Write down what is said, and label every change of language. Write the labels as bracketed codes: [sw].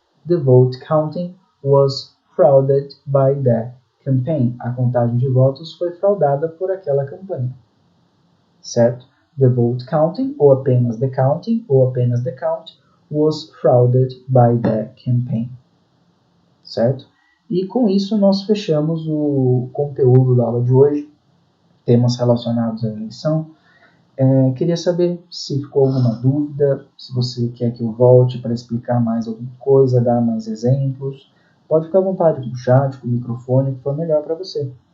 [en] The vote counting was frauded by that campaign. [pt] A contagem de votos foi fraudada por aquela campanha. Certo? [en] The vote counting, [pt] ou apenas [en] the counting, ou apenas the count, was frauded by the campaign. [pt] Certo? E com isso nós fechamos o conteúdo da aula de hoje, temas relacionados à eleição. Queria saber se ficou alguma dúvida, se você quer que eu volte para explicar mais alguma coisa, dar mais exemplos. Pode ficar à vontade com o chat, com o microfone, o que for melhor para você.